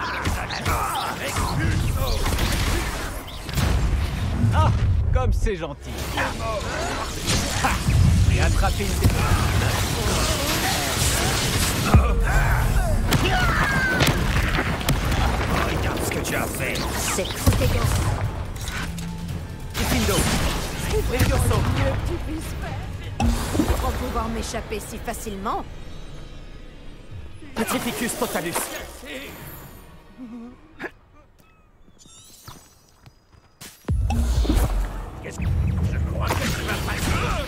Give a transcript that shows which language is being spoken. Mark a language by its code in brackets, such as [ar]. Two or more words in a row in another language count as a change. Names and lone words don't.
[fr] Ah, comme c'est gentil. Ha, j'ai attrapé une... Regarde ce que tu as fait. C'est Protego. Diffindo. Levioso. Pour pouvoir m'échapper si facilement. Petrificus totalus. Qu'est-ce que... Je crois que tu vas passer.